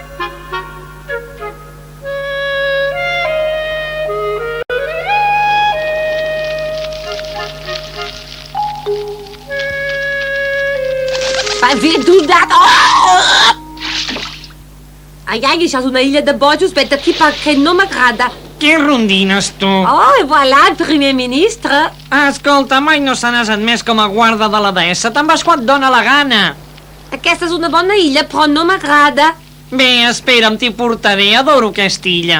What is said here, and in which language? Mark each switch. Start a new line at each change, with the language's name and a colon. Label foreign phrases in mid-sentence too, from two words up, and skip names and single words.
Catalan: Havia donat... Ai, això és una illa de bojos. Vet aquí perquè no m'agrada. Què rondines, tu?
French: Oh, et voilà,
Catalan: el primer ministre. Escolta, mai no se n'has admès com a guarda de la deessa. Te'n vas quan et dóna la gana. Aquesta és una bona illa, però no m'agrada. Bé, espera'm, t'hi portaré. Adoro aquesta illa.